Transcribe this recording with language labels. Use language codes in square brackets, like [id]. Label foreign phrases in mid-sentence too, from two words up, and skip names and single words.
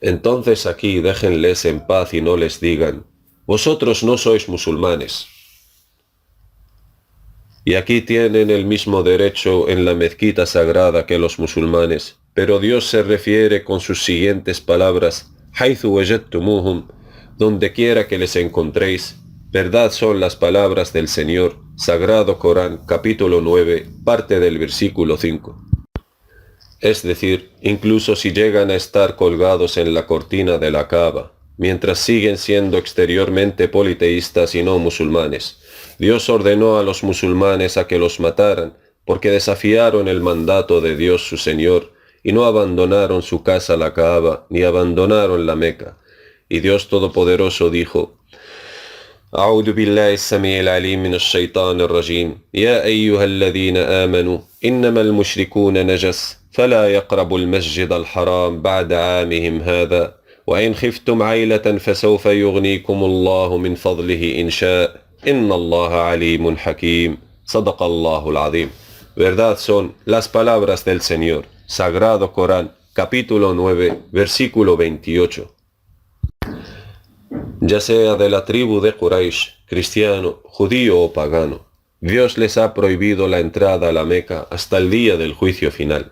[es] Entonces aquí déjenles en paz y no les digan, vosotros no sois musulmanes. Y aquí tienen el mismo derecho en la mezquita sagrada que los musulmanes, pero Dios se refiere con sus siguientes palabras, [ar] حَيْثُ وَجَدْتُمُوهُمْ, [es] donde quiera que les encontréis. Verdad son las palabras del Señor, Sagrado Corán, capítulo 9, parte del versículo 5. Es decir, incluso si llegan a estar colgados en la cortina de la Kaaba, mientras siguen siendo exteriormente politeístas y no musulmanes. Dios ordenó a los musulmanes a que los mataran, porque desafiaron el mandato de Dios su Señor, y no abandonaron su casa la Kaaba, ni abandonaron la Meca. Y Dios Todopoderoso dijo, [ar] أعوذ بالله السميع العليم من الشيطان الرجيم يا أيها الذين آمنوا إنما المشركون نجس فلا يقربوا المسجد الحرام بعد عامهم هذا وإن خفتم عيلة فسوف يغنيكم الله من فضله إن شاء إن الله عليم حكيم صدق الله العظيم. [es] Verdad son las palabras del Señor. Sagrado Corán, capítulo 9, versículo 28. Ya sea de la tribu de Quraysh, cristiano, judío o pagano, Dios les ha prohibido la entrada a la Meca hasta el día del juicio final.